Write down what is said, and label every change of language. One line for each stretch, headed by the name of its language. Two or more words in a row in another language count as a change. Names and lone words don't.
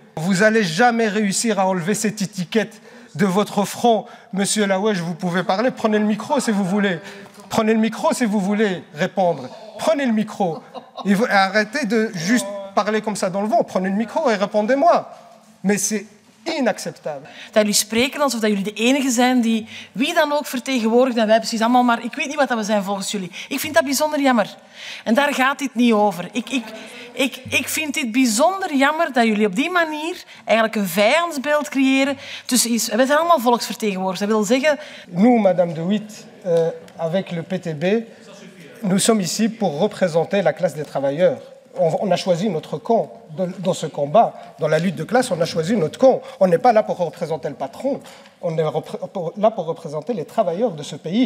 French: Vous n'allez jamais réussir à enlever cette étiquette de votre front. Monsieur Laouèche, vous pouvez parler, prenez le micro si vous voulez. Prenez le micro si vous voulez répondre. Prenez le micro. Et arrêtez de juste parler comme ça dans le vent. Prenez le micro et répondez-moi.
Dutch: Maar c'est inacceptabel. Dat jullie spreken alsof dat jullie de enige zijn die wie dan ook vertegenwoordigt en wij precies allemaal, maar ik weet niet wat dat we zijn volgens jullie. Ik vind dat bijzonder jammer. En daar gaat dit niet over. Ik vind dit bijzonder jammer dat jullie op die manier eigenlijk een vijandsbeeld creëren. We zijn allemaal volksvertegenwoordigers. Dat wil zeggen...
French: Nous, Madame de Witt, avec le PTB, nous sommes ici pour représenter la classe des travailleurs. On a choisi notre camp dans ce combat. Dans la lutte de classe, on a choisi notre camp. On n'est pas là pour représenter le patron. On est là pour représenter les travailleurs de ce pays.